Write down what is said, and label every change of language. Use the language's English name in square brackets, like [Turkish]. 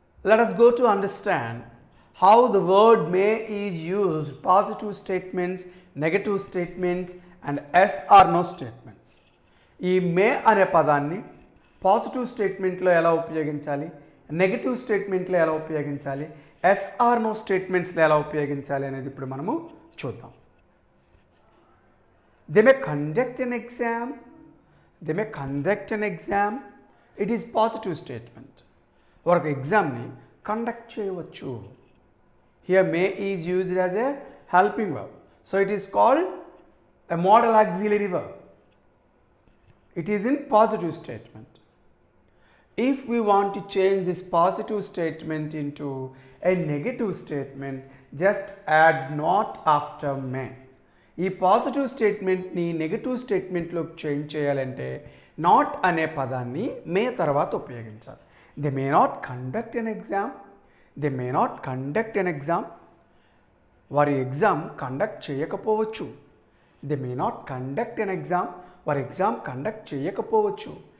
[English] Let us go to understand how the word may is used positive statements, negative statements and yes or no statements. [Telugu] ఈ మే అనే పదాన్ని positive స్టేట్మెంట్లో ఎలా ఉపయోగించాలి, negative స్టేట్మెంట్లో ఎలా ఉపయోగించాలి, yes are no స్టేట్మెంట్స్లో ఎలా ఉపయోగించాలి అనేది ఇప్పుడు మనము చూద్దాం. [English] They may conduct an exam, they may conduct an exam, it is positive statement. [Telugu] ఒక ఎగ్జామ్ని కండక్ట్ చేయవచ్చు. [English] Here may is used as a helping verb, so it is called a modal auxiliary verb. It is in positive statement. If we want to change this positive statement into a negative statement, just add not after may. [Telugu] ఈ positive స్టేట్మెంట్ని negative స్టేట్మెంట్లోకి change చేయాలంటే not అనే పదాన్ని మే తర్వాత ఉపయోగించాలి. [English] They may not conduct an exam, they may not conduct an exam. [Telugu] వారి exam conduct చేయకపోవచ్చు. [English] they may not conduct an exam, [Telugu] వారి exam conduct చేయకపోవచ్చు.